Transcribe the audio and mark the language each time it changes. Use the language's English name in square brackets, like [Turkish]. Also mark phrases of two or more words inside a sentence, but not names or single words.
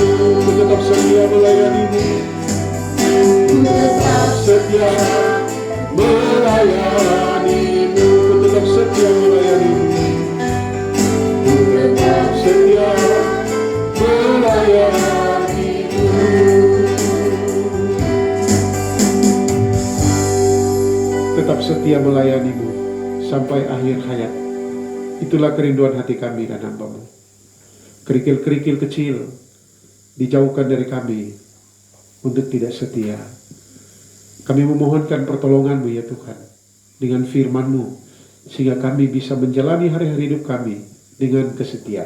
[Indonesian] Ku tetap setia melayanimu. Ku tetap setia melayanimu. Ku tetap setia melayanimu. Ku tetap setia melayanimu. Tetap setia melayanimu sampai akhir hayat. Itulah kerinduan hati kami dan hamba-Mu. Kerikil-kerikil kecil dijauhkan dari kami untuk tidak setia. Kami memohonkan pertolongan-Mu ya Tuhan, dengan firman-Mu, sehingga kami bisa menjalani hari-hari hidup kami dengan kesetiaan.